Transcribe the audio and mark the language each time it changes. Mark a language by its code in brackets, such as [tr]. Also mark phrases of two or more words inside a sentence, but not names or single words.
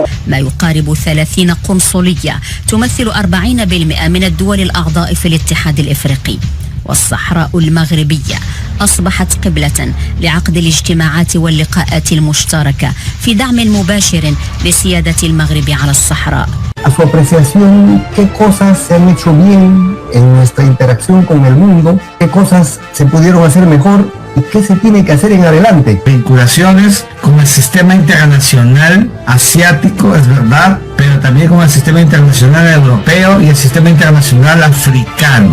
[ar] ما يقارب 30 قنصلية تمثل 40% من الدول الأعضاء في الاتحاد الإفريقي. والصحراء المغربية أصبحت قبلة لعقد الاجتماعات واللقاءات المشتركة في دعم مباشر لسيادة المغرب على الصحراء. [es] A su apreciación, qué cosas se han hecho bien en nuestra interacción con el mundo, qué cosas se pudieron hacer mejor y qué se tiene que hacer en adelante. Vinculaciones con el sistema internacional asiático, es verdad, pero también con el sistema internacional europeo y el sistema internacional africano.